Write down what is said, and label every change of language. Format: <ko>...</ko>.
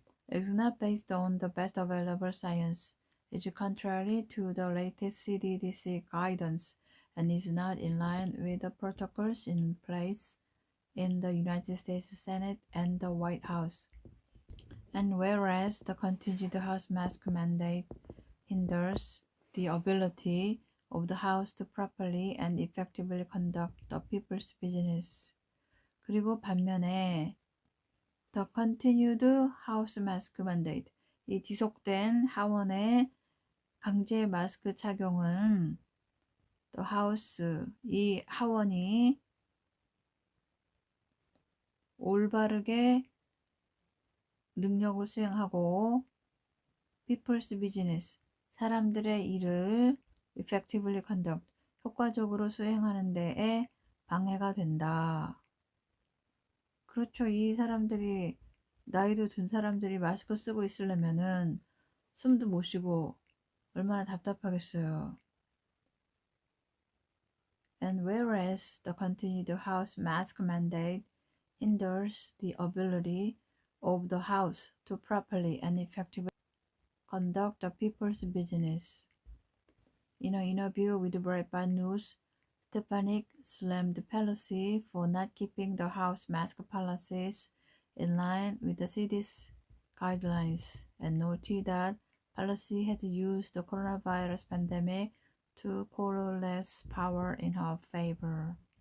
<en>is not based on the best available science, is contrary to the latest CDC guidance, and is not in line with the protocols in place in the United States Senate and the White House. And whereas the continued house mask mandate hinders the ability of the House to properly and effectively conduct the people's business.</en> <ko>그리고 반면에</ko> <en>the continued house mask mandate,</en> <ko>이 지속된 하원의 강제 마스크 착용은</ko> <en>the house,</en> <ko>이 하원이 올바르게 능력을 수행하고</ko> <en>people's business,</en> <ko>사람들의 일을</ko> <en>effectively conduct,</en> <ko>효과적으로 수행하는 데에 방해가 된다. 그렇죠. 이 사람들이, 나이도 든 사람들이 마스크 쓰고 있으려면은 숨도 못 쉬고 얼마나 답답하겠어요.</ko> <en>And whereas the continued house mask mandate hinders the ability of the House to properly and effectively conduct the people's business. In an interview with Breitbart News, Stefanik slammed Pelosi for not keeping the House mask policies in line with the CDC guidelines and noted that Pelosi had used the coronavirus pandemic to coalesce power in her favor.</en>